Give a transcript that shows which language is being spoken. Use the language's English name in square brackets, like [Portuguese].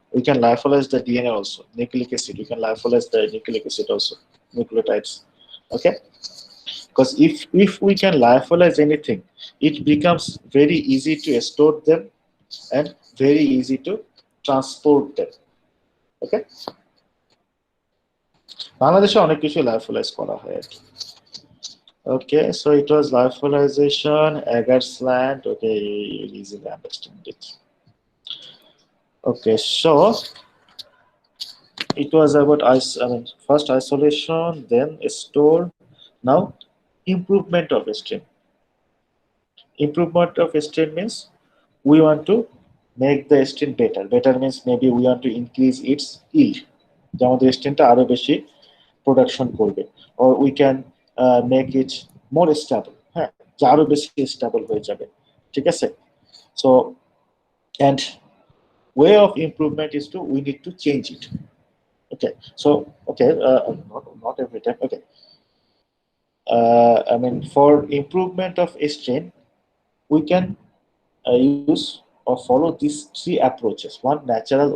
[English] We can lyophilize the DNA also. Nucleic acid. We can lyophilize the nucleic acid also. Nucleotides. Okay, because if we can lyophilize anything, it becomes very easy to store them and very easy to transport them. [Bangla] Okay, বাংলাদেশে অনেক কিছু lyophilize করা হয় আর কি. [English] Okay, so it was lyophilization, agar's land. Okay, you easily understand it. Okay, so it was about first isolation, then store. Now improvement of strain. Improvement of strain means we want to make the strain better. Better means maybe we want to increase its yield. [Bangla] যে আমাদের স্ট্রেনটা আরো বেশি production করবে, [English] or we can make it more stable. [Bangla] হ্যাঁ, যে আরো বেশি stable হয়ে যাবে, ঠিক আছে? [English] So and way of improvement is to we need to change it. Okay, so okay, not every time. Okay, I mean for improvement of strain, we can use or follow these three approaches. One, natural.